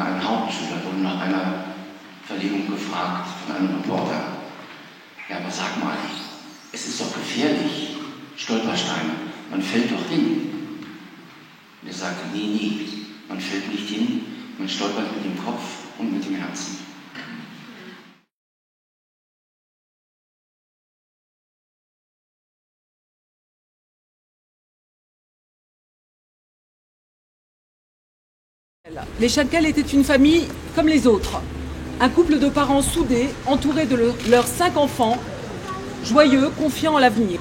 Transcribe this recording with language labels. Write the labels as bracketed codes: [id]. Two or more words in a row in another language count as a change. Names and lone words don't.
[de] Ein Hauptschüler wurde nach einer Verlegung gefragt von einem Reporter. Ja, aber sag mal, es ist doch gefährlich, Stolpersteine, man fällt doch hin. Und er sagte, nee, man fällt nicht hin, man stolpert mit dem Kopf und mit dem Herzen. [fr] Les Schenkel étaient une famille comme les autres. Un couple de parents soudés, entourés de leurs 5 enfants, joyeux, confiants en l'avenir.